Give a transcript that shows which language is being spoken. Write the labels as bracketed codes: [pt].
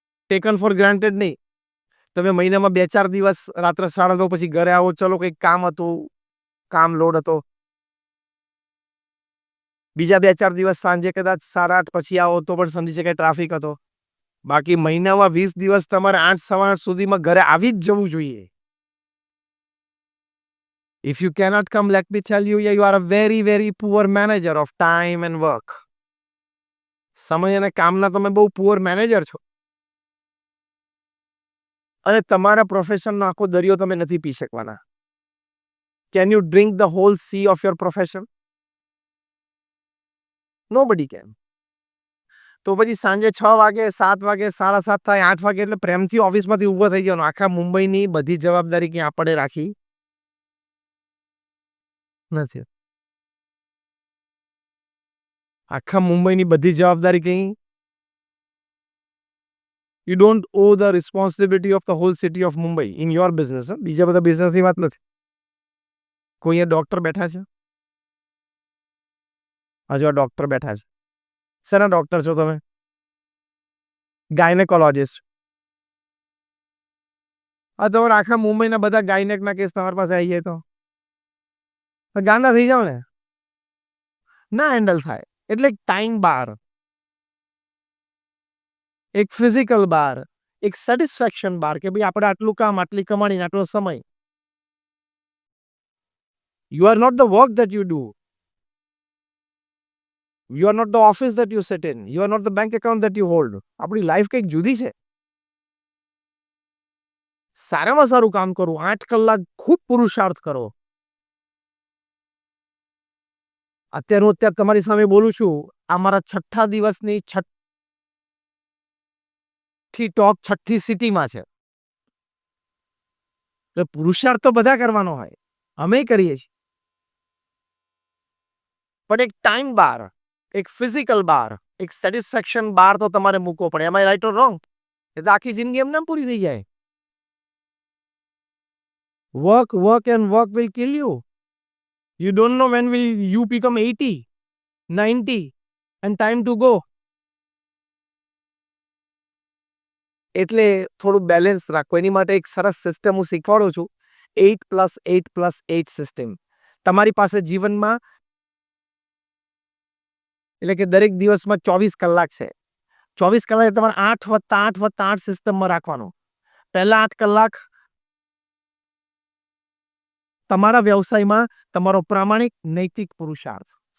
[en] taken for granted [gu] નહીં. તમે મહિનામાં 2-4 દિવસ રાત્રે 9:30 પછી ઘરે આવો, ચલો કંઈક કામ હતું, કામ લોડ હતો. બીજા 2-4 દિવસ સાંજે કદાચ 8:30 પછી આવો તો પણ સમજી શકાય ટ્રાફિક હતો. બાકી મહિનામાં 20 દિવસ તમારે 8-8 સુધીમાં ઘરે આવી જ જવું જોઈએ. [en] If you cannot come, let me tell you, you are a very, very poor manager of time and work. [gu] સમય અને કામના તમે બહુ પુઅર મેનેજર છો. અને તમારા પ્રોફેશનનો આખો દરિયો તમે નથી પી શકવાના. [en] Can you drink the whole sea of your profession? Nobody can. [gu] તો પછી સાંજે 6 વાગે, 7 વાગે, 7:30 થાય, 8 વાગે એટલે પ્રેમથી ઓફિસમાંથી ઊભો થઈ જવાનો. આખા મુંબઈની બધી જવાબદારી ક્યાં આપણે રાખી નથી. આખા મુંબઈની બધી જવાબદારી કઈ. [en] You don't owe the responsibility of the whole city of Mumbai in your business. [gu] બીજા બધા બિઝનેસની વાત નથી. કોઈ અહીંયા ડોક્ટર બેઠા છે? હજુ આ ડોક્ટર બેઠા છે. શેના ડોક્ટર છો તમે? ગાયનેકોલોજિસ્ટ. આ તમારા આખા મુંબઈના બધા ગાયનેકના કેસ તમારી પાસે આવી જાય તો ગાંડા થઈ જાવ ને. ના હેન્ડલ થાય. એટલે ટાઈમ બાર, એક ફિઝિકલ બાર, એક સેટિસ્ફેક્શન બાર કે ભાઈ આપણે આટલું કામ, આટલી કમાણી, આટલો સમય. [en] You are not the work that you do. You are not the office that you sit in. You are not the bank account that you hold. [gu] આપણી લાઈફ કંઈક જુદી છે. સારામાં સારું કામ કરો, 8 કલાક ખૂબ પુરુષાર્થ કરો. અત્યારે તમારી સામે બોલું છું, આ મારા 6થા દિવસની 6ઠી ટોક 6ઠી સિટીમાં છે. એટલે પુરુષાર્થ તો બધા કરવાનો હોય, અમે કરીએ છીએ. પણ એક ટાઈમ બાર, એક ફિઝિકલ બાર, એક સેટિસ્ફેક્શન બાર તો તમારે મૂકવો પડે. [en] Am I right or wrong? [gu] એ તો આખી જિંદગી એમને પૂરી થઈ જાય. [en] Work, work and work will kill you. You don't know when will you become 80, 90 and time to go. [gu] એટલે થોડું બેલેન્સ રાખો. એની માટે એક સરસ સિસ્ટમ હું શીખવાડું છું, 8+8+8 સિસ્ટમ. તમારી પાસે જીવનમાં એટલે કે દરેક દિવસમાં 24 કલાક છે. 24 કલાક તમારે 8+8+8 સિસ્ટમમાં રાખવાનું. પહેલા 8 કલાક તમારા વ્યવસાયમાં તમારો પ્રામાણિક નૈતિક પુરુષાર્થ.